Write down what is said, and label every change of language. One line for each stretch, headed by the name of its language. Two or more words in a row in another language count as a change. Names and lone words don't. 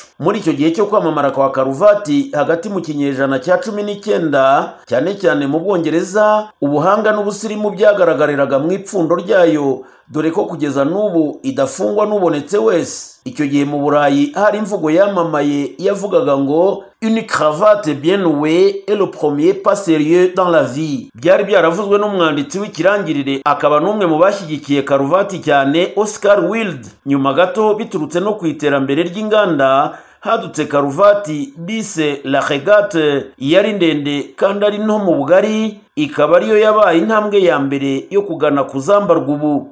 Kinyarwanda: Muri icyo gihe cyo kwamamara kwa karuvati hagati mu kinyejana cya 19, cyane cyane mu Bwongereza, ubuhanga n'ubusirimu byagaragariraga mu ipfundo ryayo, dore ko kugeza n'ubu idafungwa n'ubonetse wese. Icyo gihe mu Burayi hari imvugo yamamaye yavugaga ngo
French: une cravate bien nouée est le premier pas sérieux dans la vie.
Kinyarwanda: Byari byaravuzwe n'umwanditsi w'ikirangirire akaba n'umwe mu bashyigikiye karuvati cyane, Oscar Wilde. Nyuma gato biturutse no ku iterambere ry'inganda, hadutse karuvati bise
French: la regate,
Kinyarwanda: yari ndende kandi ari nto mu bugari, ikaba ariyo yabaye intambwe ya mbere yo kugana kuzambarwa ubu.